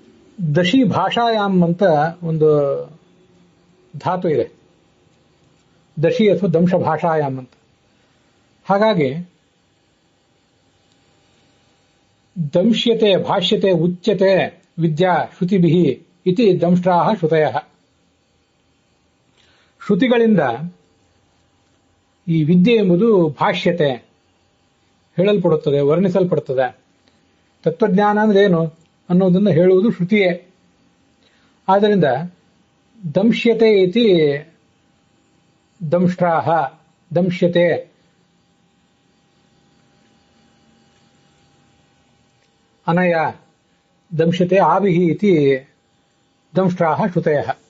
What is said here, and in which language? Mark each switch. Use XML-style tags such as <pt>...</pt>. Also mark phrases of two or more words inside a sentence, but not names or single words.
<sa>ದಶಿ ಭಾಷಾಯಾಮ್</sa> <kn>ಅಂತ ಒಂದು ಧಾತು ಇದೆ, ದಶಿ ಅಥವಾ</kn> <sa>ದಂಶ ಭಾಷಾಯಾಮ್</sa> <kn>ಅಂತ.</kn> <sa>ಹಾಗಾಗಿ ದಂಶ್ಯತೆ ಭಾಷ್ಯತೆ ಉಚ್ಯತೆ ವಿದ್ಯಾ ಶ್ರುತಿಭಿ ಇತಿ ದಂಷ್ಟ್ರಾಹ ಶ್ರುತಯಃ.</sa> <kn>ಶ್ರುತಿಗಳಿಂದ ಈ ವಿದ್ಯೆ ಎಂಬುದು ಭಾಷ್ಯತೆ ಹೇಳಲ್ಪಡುತ್ತದೆ, ವರ್ಣಿಸಲ್ಪಡುತ್ತದೆ. ತತ್ವಜ್ಞಾನ ಅಂದ್ರೆ ಏನು ಅನ್ನೋದನ್ನು ಹೇಳುವುದು ಶ್ರುತಿಯೇ.</kn> <sa>ಆದ್ದರಿಂದ ದಂಶ್ಯತೆ ಇತಿ ದಂಷ್ಟ್ರಾಹ, ದಂಶ್ಯತೆ ಅನಯ ದಂಶ್ಯತೆ ಆಭಿಃ ಇತಿ ದಂಷ್ಟ್ರಾಹ ಶ್ರುತಯಃ.</sa>